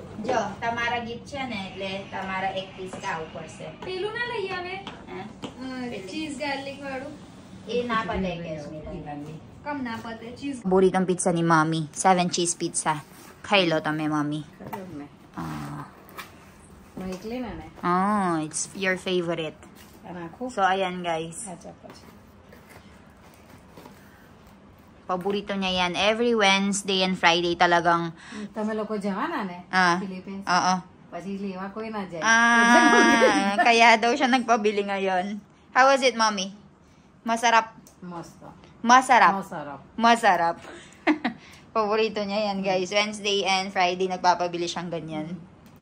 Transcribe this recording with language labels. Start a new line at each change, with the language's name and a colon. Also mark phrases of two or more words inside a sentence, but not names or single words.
Gujarati: જો તમારા ગીત છે ને એટલે તમારા એક પીસ ખાવું પડશે. પેલું ના લઈ આવે હે? ચીઝ ગાર્લિક વાળું. એ ના પડે કે કમ ના પતે ચીઝ.
Filipino: Buritong pizza ni Mommy.
English: 7 cheese pizza.
Gujarati: ખાઈ લો તમે Mommy. ખબર ને Ah. હું એકલી ને
English: Oh, it's your favorite.
Gujarati: અને આખું
Filipino: So ayan guys.
Gujarati: સાચા પછી
Filipino: Paborito niya yan.
English: Every Wednesday and Friday talagang
Gujarati: તમે લોકો જવાના ને Ah. ફિલિપિન્સ
Filipino: oo.
Gujarati: પછી લેવા કોઈ ના જાય
Filipino: Kaya daw siya nagpabili ngayon.
English: How was it,
Filipino: Mommy? Masarap.
Gujarati: મસ્ત
Filipino: Masarap.
Gujarati: સરસ
Filipino: Masarap. Paborito niya yan, guys.
English: Wednesday and Friday
Filipino: nagpapabili siyang ganyan.